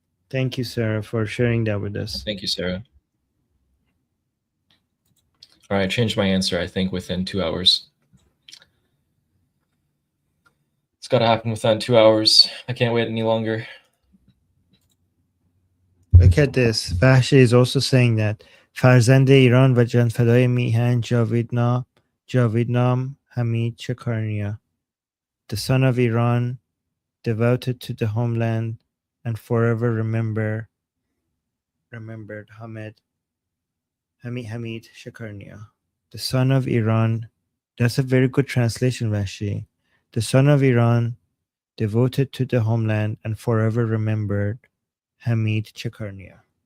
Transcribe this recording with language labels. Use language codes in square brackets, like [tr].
[en] Thank you, Sarah, for sharing that with us. Thank you, Sarah. All right, I changed my answer, I think, within 2 hours. It's got to happen within 2 hours. I can't wait any longer. Look at this. Vahshi is also saying that [fa] فرزند ایران و جانفدای میهن جاویدنام حمید چکارنیا. [en] The son of Iran, devoted to the homeland and forever remembered Hamid Shakarnia. The son of Iran. That's a very good translation, Vashi. The son of Iran, devoted to the homeland and forever remembered Hamid Chakarnia.